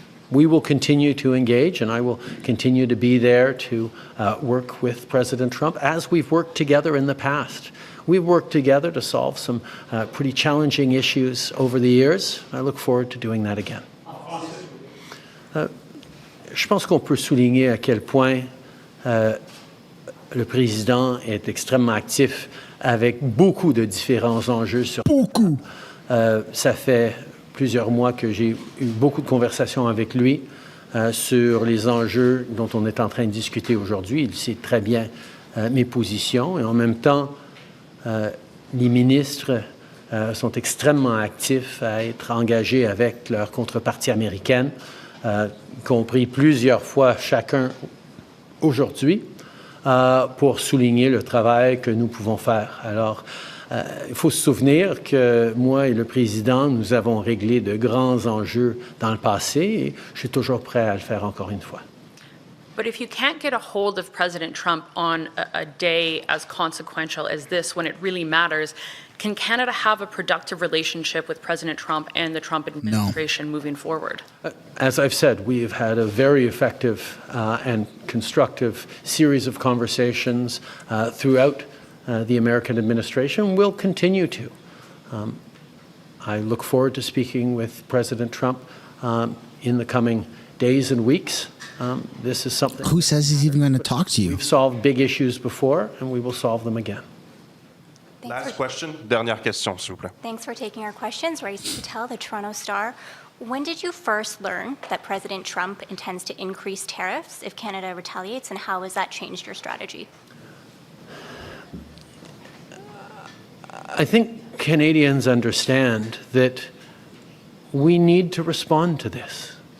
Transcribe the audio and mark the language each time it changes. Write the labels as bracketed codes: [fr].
[en] we will continue to engage, and I will continue to be there to work with President Trump as we've worked together in the past. We've worked together to solve some pretty challenging issues over the years. I look forward to doing that again. [fr] Je pense qu'on peut souligner à quel point le président est extrêmement actif avec beaucoup de différents enjeux. Beaucoup! Ça fait plusieurs mois que j'ai eu beaucoup de conversations avec lui sur les enjeux dont on est en train de discuter aujourd'hui. Il sait très bien mes positions et en même temps, les ministres sont extrêmement actifs à être engagés avec leur contrepartie américaine, y compris plusieurs fois chacun aujourd'hui, pour souligner le travail que nous pouvons faire. Alors, il faut se souvenir que moi et le président, nous avons réglé de grands enjeux dans le passé et je suis toujours prêt à le faire encore une fois. [en] But if you can't get a hold of President Trump on a day as consequential as this, when it really matters, can Canada have a productive relationship with President Trump and the Trump administration moving forward? As I've said, we have had a very effective and constructive series of conversations throughout the American administration. We'll continue to. I look forward to speaking with President Trump in the coming days and weeks. This is something. Who says he's even going to talk to you? We've solved big issues before, and we will solve them again. Last question, [fr] dernière question, s'il vous plaît. [en] Thanks for taking our questions. Race Patel, the Toronto Star. When did you first learn that President Trump intends to increase tariffs if Canada retaliates, and how has that changed your strategy? I think Canadians understand that we need to respond to this.